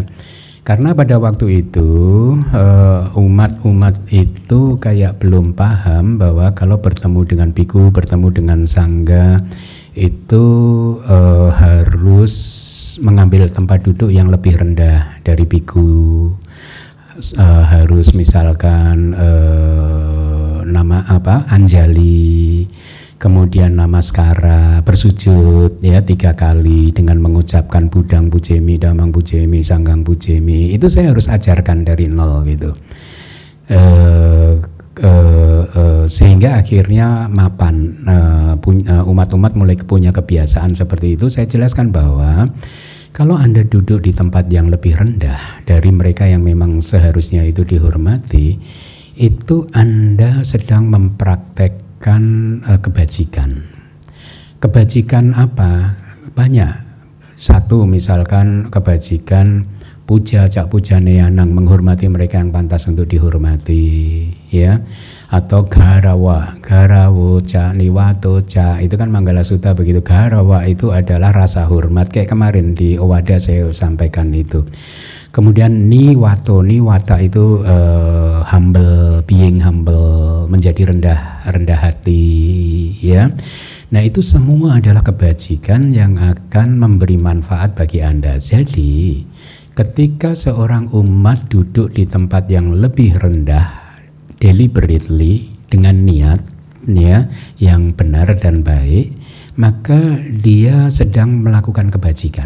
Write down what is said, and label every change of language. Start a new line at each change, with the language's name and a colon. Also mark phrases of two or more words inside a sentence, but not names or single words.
Indonesian: Karena pada waktu itu umat-umat itu kayak belum paham bahwa kalau bertemu dengan bhikkhu, bertemu dengan sangga itu harus mengambil tempat duduk yang lebih rendah dari bhikkhu. Harus misalkan anjali, kemudian namaskara, bersujud ya 3 kali dengan mengucapkan
Pali: budang pujemi, damang pujemi, sanggang pujemi.
Indonesian: Itu saya harus ajarkan dari nol gitu. Sehingga akhirnya mapan, umat-umat mulai punya kebiasaan seperti itu. Saya jelaskan bahwa kalau Anda duduk di tempat yang lebih rendah dari mereka yang memang seharusnya itu dihormati, itu Anda sedang mempraktekkan kebajikan. Kebajikan apa? Banyak. Satu misalkan kebajikan
Pali: puja cak puja neyanang,
Indonesian: menghormati mereka yang pantas untuk dihormati, ya.
Pali: Atau garawa, garawo ca niwato ca,
Indonesian: itu kan Manggala Sutta begitu. Garawa itu adalah rasa hormat, kayak kemarin di Owada saya sampaikan itu. Kemudian niwato, niwata itu humble,
English: being humble,
Indonesian: menjadi rendah hati, ya. Nah itu semua adalah kebajikan yang akan memberi manfaat bagi Anda. Jadi ketika seorang umat duduk di tempat yang lebih rendah deliberately dengan niat ya yang benar dan baik, maka dia sedang melakukan kebajikan.